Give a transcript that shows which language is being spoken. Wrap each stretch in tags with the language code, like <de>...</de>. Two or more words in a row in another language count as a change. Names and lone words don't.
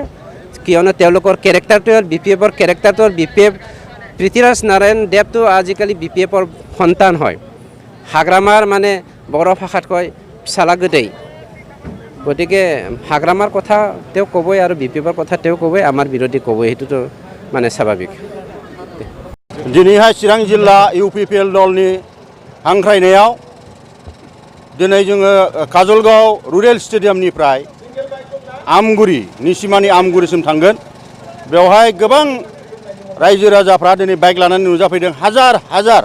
<as>কিয়নো তেওঁলোকৰ কেৰেক্টাৰটো বিপিএফৰ কেৰেক্টাৰটো বিপিএফ পৃথ্বীৰাজ নাৰায়ণ দেৱটো আজিকালি বিপিএফৰ সন্তান হয়। হাগ্ৰামাৰ মানে বড়ো ভাষাত কয় চালা গোটেই। গতিকে হাগ্ৰামাৰ কথা তেওঁ ক'বই আৰু বিপিএফৰ কথা তেওঁ ক'বই, আমাৰ বিৰোধী ক'বই, সেইটোতো মানে স্বাভাৱিক।</as> <brx>दिनैहाय चिरां जिल्ला इउपिपिएल दलनि हांख्रायनायाव दिनै जोङो काजलगाव रुरेल स्टेडियामनिफ्राय आमगुरि निसिमानि आमगुरिसिम थांगोन। बेवहाय गोबां रायजो राजाफ्रा दिनै बाइक लानानै नुजाफैदों हाजार।</brx>